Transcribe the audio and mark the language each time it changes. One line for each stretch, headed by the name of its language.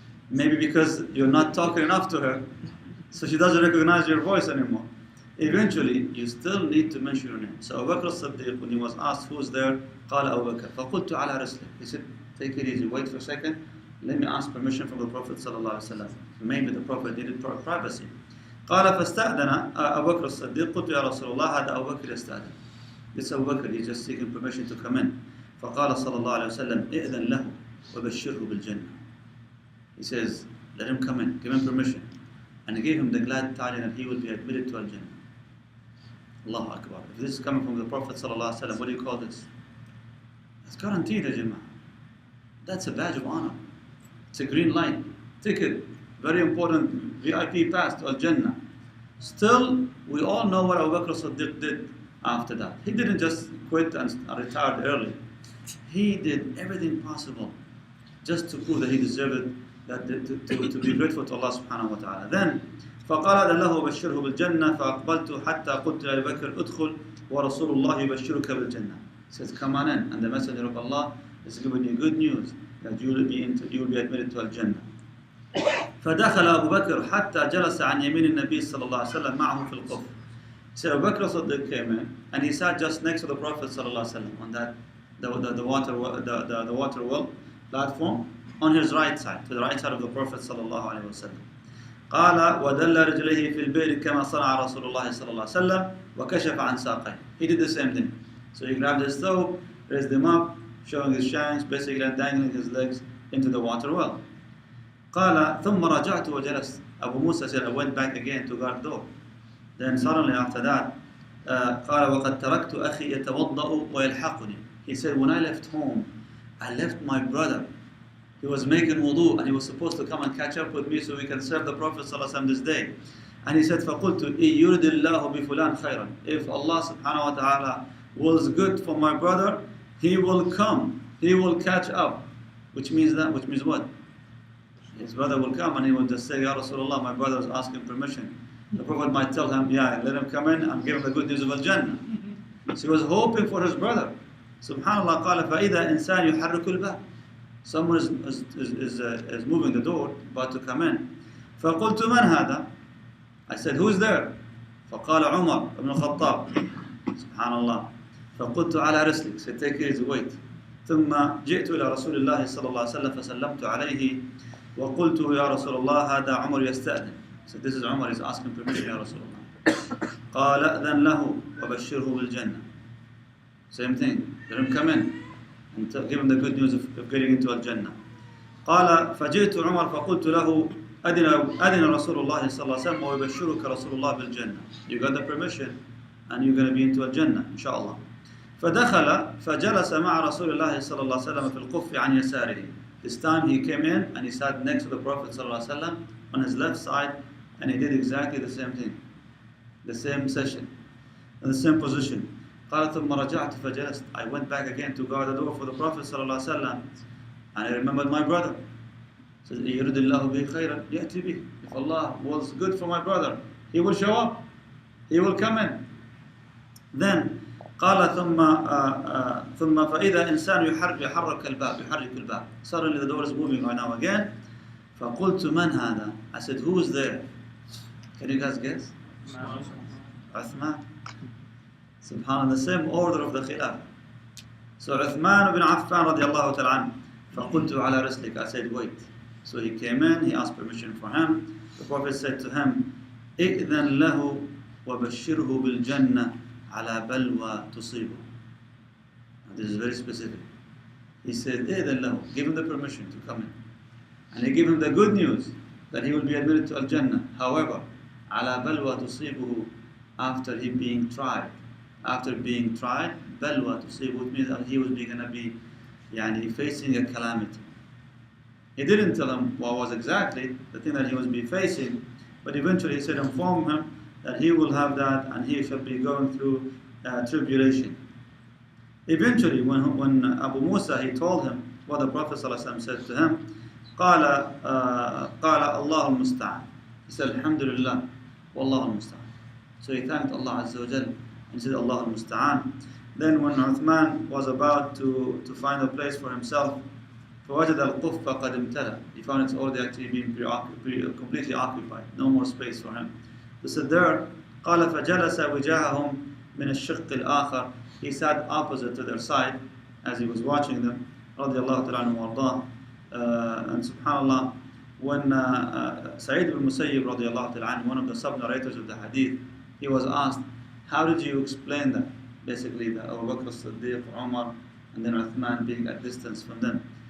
English: Maybe because you're not talking enough to her, so she doesn't recognize your voice anymore. Eventually, you still need to mention your name. So Abu Bakr as-Siddiq, when he was asked who's there,
Arabic: قال أبو بكر فقلت على رسلك.
English: He said, take it easy, wait for a second, let me ask permission from the Prophet ﷺ. Maybe the Prophet needed privacy.
Arabic: قال فاستأذن أبو بكر الصديق قلت يا رسول الله هذا أبو بكر يستأذن.
English: This Abu Bakr, he's just seeking permission to come in.
Arabic: فقال صلى الله عليه وسلم إئذن له وبشره بالجنة.
English: He says, let him come in, give him permission. And he gave him the glad tidings that he will be admitted to Al-Jannah. Allahu Akbar. If this is coming from the Prophet ﷺ, what do you call this? It's guaranteed, Jama'ah. That's a badge of honor. It's a green light, ticket, very important VIP pass to Al-Jannah. Still, we all know what Abu Bakr as-Siddiq did after that. He didn't just quit and retired early. He did everything possible just to prove that he deserved it, to be grateful to Allah subhanahu wa ta'ala.
Arabic: Then, فقال له بشره بالجنة فأقبلت حتى قلت لأبي بكر ادخل ورسول الله يبشرك بالجنة.
English: He says, come on in, and the Messenger of Allah is giving you good news that you will be admitted to Al-Jannah.
Arabic: فدخل أبو بكر حتى جلس عن يمين النبي صلى الله عليه وسلم معه في القف.
English: So Abu Bakr as-Siddiq came in and he sat just next to the Prophet صلى الله عليه وسلم on that the water well platform on his right side, to the right side of the Prophet صلى الله عليه وسلم.
Arabic: قال ودل رجليه في البئر كما صنع رسول الله صلى الله عليه وسلم وكشف عن ساقيه.
English: He did the same thing. So he grabbed his toe, raised them up, showing his shanks, basically dangling his legs into the water well.
Arabic: قال ثم رجعت وجلست.
English: Abu Musa said, I went back again to guard the door. Then suddenly after that,
Arabic: قال وقد تركت أخي يتوضأ ويلحقني.
English: He said, when I left home, I left my brother. He was making wudu and he was supposed to come and catch up with me so we can serve the Prophet ﷺ this day. And he said,
Arabic: فَقُلْتُ إِن يُرِدِ اللَّهُ بِفُلَانٍ خَيْرًا.
English: If Allah subhanahu wa ta'ala wills good for my brother, he will come, he will catch up. Which means what? His brother will come and he will just say, Ya Rasulullah, my brother is asking permission. The Prophet might tell him, yeah, let him come in and give him the good news of Al-Jannah. So he was hoping for his brother.
Arabic: Subhanallah, قال فَإِذَا إِنسَانٌ يُحَرِّكُ الْبَابِ.
English: Someone is moving the door, about to come in.
Arabic: فَقُلْتُ مَنْ هَذَا.
English: I said, who's there?
Arabic: فَقَالَ عُمَرْ ibn الخطاب.
English: Subhanallah.
Arabic: فَقُلْتُ عَلَى رِسْلِكَ.
English: Said, take it easy, wait.
Arabic: ثم جئت إلى رسول الله صلى الله عليه وسلم فسلمت عليه وقلت يا رسول الله هذا عمر يستأذن.
English: So this is Umar, is asking permission, Ya Rasulullah.
Arabic: قال أذن له وبشره بالجنة.
English: Same thing, let him come in and give him the good news of getting into Al-Jannah.
Arabic: قال فجئت عمر فقلت له أذن رسول الله صلى الله عليه وسلم ويبشرك رسول الله بالجنة.
English: You got the permission and you're going to be into Al-Jannah, inshallah.
Arabic: فدخل فجلس مع رسول الله صلى الله عليه وسلم في القف عن يساره.
English: This time he came in and he sat next to the Prophet صلى الله عليه وسلم on his left side, and he did exactly the same thing, the same session, the same position.
Arabic: قال ثم رجعت فجلست.
English: I went back again to guard the door for the Prophet صلى الله عليه وسلم, and I remembered my brother.
Arabic: Says, يرد الله به خيرا يأتي به.
English: If Allah was good for my brother, he will show up. He will come in.
Arabic: Then قال ثم فإذا إنسان يحرك الباب.
English: Suddenly the door is moving right now again.
Arabic: فقلت من هذا?
English: I said, who is there? Can you guys guess? Uthman. Subhanallah, the same order of the Khilafah. So Uthman ibn Affan radiallahu ta'ala.
Arabic: فقلت على رسلك.
English: I said, wait. So he came in, he asked permission for him. The Prophet said to him,
Arabic: إِذْنَ لَهُ وَبَشِّرْهُ بِالْجَنَّةِ عَلَى بَلْوَى تُصِيبُهُ.
English: This is very specific. He said,
Arabic: إِذْنَ لَهُ.
English: Give him the permission to come in. And he gave him the good news that he will be admitted to Al-Jannah.
Arabic: However, عَلَى بَلْوَى تُصِيبُهُ.
English: After he being tried. After being tried,
Arabic: بَلْوَى تُصِيبُهُ
English: means that he was going to be facing a calamity. He didn't tell him what was exactly the thing that he was be facing, but eventually he said, inform him that he will have that and he shall be going through tribulation. Eventually, when Abu Musa, he told him what the Prophet ﷺ said to him,
Arabic: قال الله المستعان.
English: He said, Alhamdulillah, Wallahu المستعان. So he thanked Allah Azza wa Jal and said, Allah al-Musta'an. Then when Uthman was about to find a place for himself,
Arabic: فوجد القف قد امتلأ.
English: He found it's already actually being completely occupied. No more space for him. He said there,
Arabic: قال فجلس وجاههم من الشق الآخر.
English: He sat opposite to their side as he was watching them.
Arabic: رضي الله تعالى عنه وارضاه.
English: And subhanallah, when Sa'id ibn Musayyib رضي الله تعالى عنه, one of the sub-narrators of the hadith, he was asked, how did you explain that? Basically, the Abu Bakr as-Siddiq, Umar, and then Uthman being at distance from them.